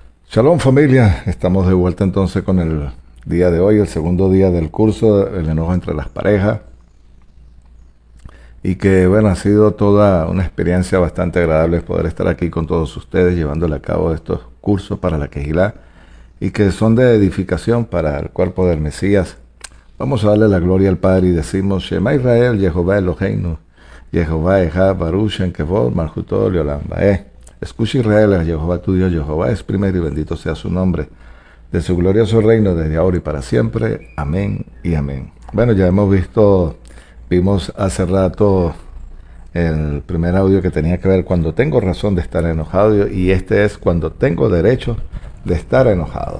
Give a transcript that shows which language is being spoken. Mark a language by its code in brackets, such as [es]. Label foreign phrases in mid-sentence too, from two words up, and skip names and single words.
[es] Shalom familia, estamos de vuelta entonces con el día de hoy, el segundo día del curso, el enojo entre las parejas. Y que bueno, ha sido toda una experiencia bastante agradable poder estar aquí con todos ustedes llevándole a cabo estos cursos para la Quejilá y que son de edificación para el cuerpo del Mesías. Vamos a darle la gloria al Padre y decimos [he] שמע ישראל, יהוה אלוהינו, יהוה אחד ברוך שם כבוד מלכותו לעולם ועד. [es] Escucha Israel, a Jehová tu Dios, Jehová es primero y bendito sea su nombre, de su glorioso reino desde ahora y para siempre. Amén y amén. Bueno, ya vimos hace rato el primer audio que tenía que ver cuando tengo razón de estar enojado y este es cuando tengo derecho de estar enojado.